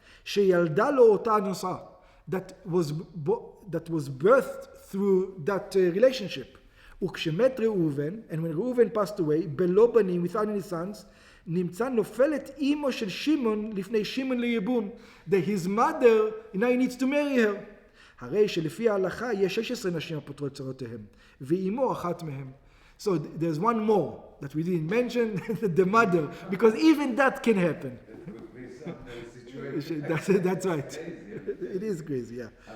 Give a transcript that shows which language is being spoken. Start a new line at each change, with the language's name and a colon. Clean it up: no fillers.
Hebrew: שילדה לו אותה אנוסה,
English: that was birthed through that relationship.
Hebrew: וכשמת ראובן,
English: and when Reuven passed away,
Hebrew: בלא בנים,
English: without any sons,
Hebrew: נמצא נופלת אימו של שמעון לפני שמעון ליבום,
English: that his mother, now he needs to marry her.
Hebrew: הרי שלפי ההלכה יש 16 נשים הפותרות צרותיהם, ואימו אחת מהם.
English: So there's one more that we didn't mention, the mother, because even that can happen. That could be some situation. That's right. It is crazy, yeah.